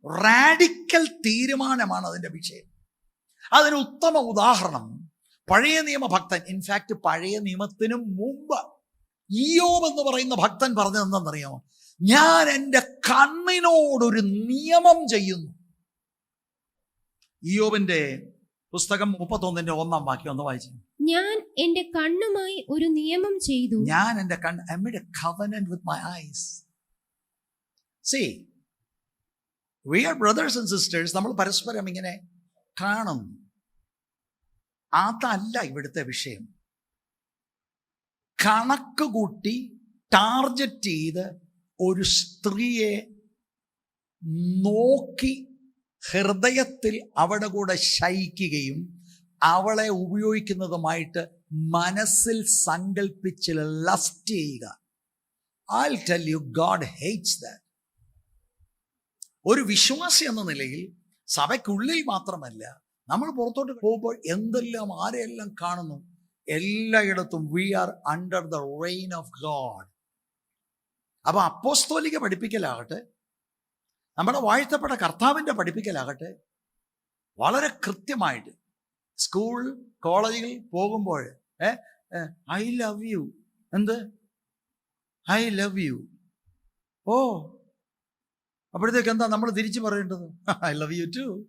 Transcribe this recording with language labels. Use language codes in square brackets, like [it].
[ml] Radical തീരുമാനമാണ് അതിന്റെ വിഷയം. അതിന് ഉത്തമ ഉദാഹരണം പഴയ നിയമ ഭക്തൻ, ഇൻഫാക്ട് പഴയ നിയമത്തിനും മുമ്പ് ഇയ്യോബ് എന്ന് പറയുന്ന ഭക്തൻ പറഞ്ഞത് എന്താണെന്നറിയാമോ? ഞാൻ എൻ്റെ കണ്ണിനോടൊരു നിയമം ചെയ്യുന്നു. ഇയ്യോബിന്റെ പുസ്തകം 31-1 വാക്യം ഒന്ന് വായിച്ചു. ഞാൻ എൻ്റെ കണ്ണുമായി ഒരു നിയമം ചെയ്തു. ഞാൻ എൻ്റെ കണ്ണ്, [en] I made a covenant with my eyes. See, we are brothers and sisters. [ml] നമ്മൾ പരസ്പരം ഇങ്ങനെ കാണും. അതല്ല ഇവിടുത്തെ വിഷയം. കണക്ക് കൂട്ടി ടാർഗറ്റ് ചെയ്ത് ഒരു സ്ത്രീയെ നോക്കി ഹൃദയത്തിൽ അവിടെ കൂടെ ശയിക്കുകയും അവളെ ഉപയോഗിക്കുന്നതുമായിട്ട് മനസ്സിൽ സങ്കല്പിച്ച് ലസ്റ്റ് ചെയ്യുക. [en] I'll tell you, God hates that. [ml] ഒരു വിശ്വാസി എന്ന നിലയിൽ സഭയ്ക്കുള്ളിൽ മാത്രമല്ല, നമ്മൾ പുറത്തോട്ട് പോകുമ്പോൾ എന്തെല്ലാം ആരെയെല്ലാം കാണുന്നു, എല്ലായിടത്തും [en] we are under the reign of God. [ml] അപ്പൊ അപ്പോസ്തോലിക പഠിപ്പിക്കലാകട്ടെ, നമ്മുടെ വാഴ്ത്തപ്പെട്ട കർത്താവിൻ്റെ പഠിപ്പിക്കലാകട്ടെ, വളരെ കൃത്യമായിട്ട് സ്കൂൾ കോളേജുകളിൽ പോകുമ്പോൾ ഐ ലവ് യു, എന്ത് ഐ ലവ് യു, ഓ അപ്പോഴത്തേക്ക് എന്താ നമ്മൾ തിരിച്ചു പറയേണ്ടത്? [en] I love you too.